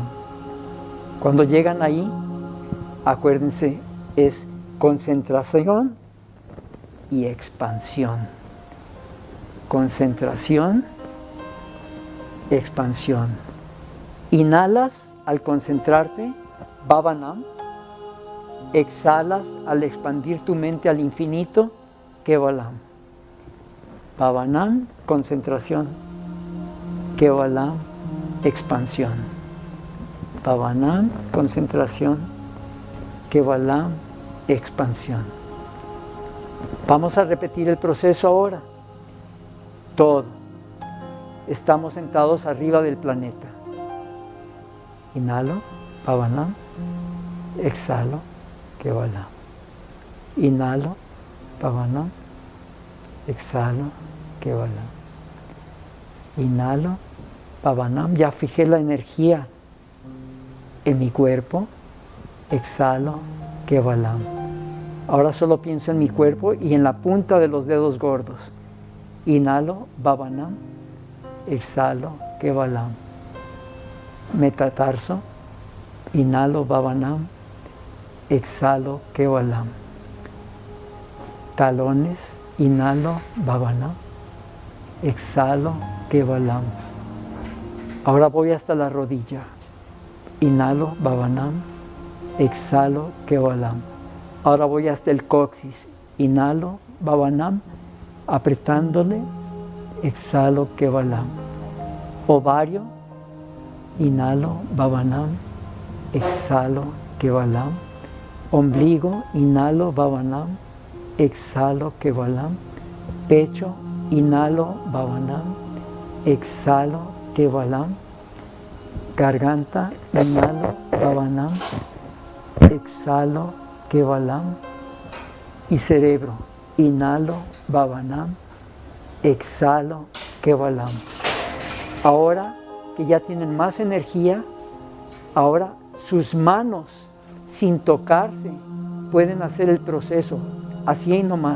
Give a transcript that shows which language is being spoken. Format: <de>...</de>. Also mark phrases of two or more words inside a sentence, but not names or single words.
<es>Cuando llegan ahí, acuérdense, es concentración y expansión. concentración, expansión. Inhalas al concentrarte, Bhavanam. Exhalas al expandir tu mente al infinito, Kevalam. Bhavanam, concentración. Kevalam, expansión. Bhavanam, concentración. Kevalam, expansión. Vamos a repetir el proceso ahora. Todo. Estamos sentados arriba del planeta. Inhalo, Bhavanam. Exhalo, Kevalam. Inhalo, Bhavanam. Exhalo, Kevalam. Inhalo, Bhavanam. Ya fijé la energía en mi cuerpo. Exhalo, Kevalam. Ahora solo pienso en mi cuerpo y en la punta de los dedos gordos. Inhalo, Bhavanam. Exhalo, Kevalam. Metatarso. Inhalo, Bhavanam. Exhalo, Kevalam. Talones. Inhalo, Bhavanam. Exhalo, Kevalam. Ahora voy hasta la rodilla. Inhalo, Bhavanam. Exhalo, Kevalam. Ahora voy hasta el coxis. Inhalo, Bhavanam. Apretándole. Exhalo, Kevalam. Ovario. Inhalo, Bhavanam. Exhalo, Kevalam. Ombligo. Inhalo, Bhavanam. Exhalo, Kevalam. Pecho. Inhalo, Bhavanam. Exhalo, Kevalam. Garganta. Inhalo, Bhavanam. Exhalo, Kevalam. Y cerebro. Inhalo, Bhavanam. Exhalo, Kevalam. Ahora que ya tienen más energía, ahora sus manos, sin tocarse, pueden hacer el proceso, así y nomás.</es>